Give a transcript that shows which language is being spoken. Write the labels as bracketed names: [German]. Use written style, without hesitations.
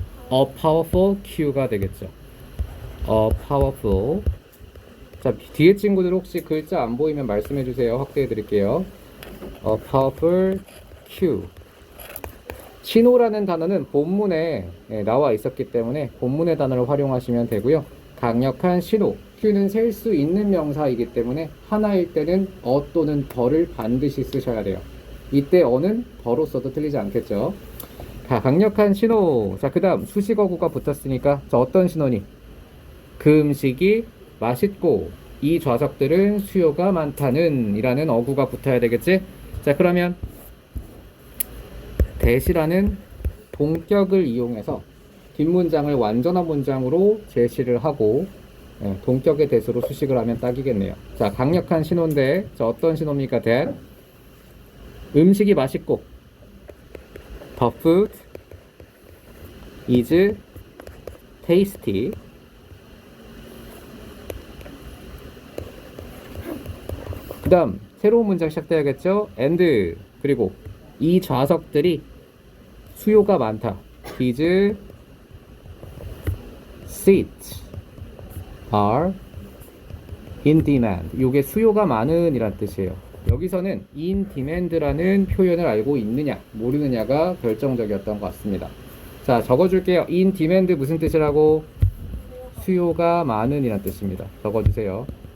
[English] A powerful cue [Korean] 가 되겠죠. [English] A powerful. [Korean] 자, 뒤에 친구들 혹시 글자 안 보이면 말씀해주세요. 확대해드릴게요. [English] A powerful cue. [Korean] 신호라는 단어는 본문에 나와 있었기 때문에 본문의 단어를 활용하시면 되고요. 강력한 신호. cue는 셀 수 있는 명사이기 때문에 하나일 때는 또는 더를 반드시 쓰셔야 돼요. 이때 어는 더로 써도 틀리지 않겠죠. 자, 강력한 신호. 자, 그 다음 수식어구가 붙었으니까 자, 어떤 신호니? 그 음식이 맛있고 이 좌석들은 수요가 많다는 이라는 어구가 붙어야 되겠지? 자, 그러면 대시라는 동격을 이용해서 뒷문장을 완전한 문장으로 제시를 하고 동격의 대수로 수식을 하면 딱이겠네요. 자, 강력한 신호인데 자, 어떤 신호입니까? [English] that [Korean] 음식이 맛있고 [English] the food is tasty. [Korean] 그 다음 새로운 문장 시작돼야겠죠? and 그리고 이 좌석들이 수요가 많다. [English] these seats are in demand. [Korean] 이게 수요가 많은 이란 뜻이에요. 여기서는 in demand라는 표현을 알고 있느냐 모르느냐가 결정적이었던 것 같습니다. 자, 적어줄게요. in demand 무슨 뜻이라고? 수요가 많은 이란 뜻입니다. 적어주세요.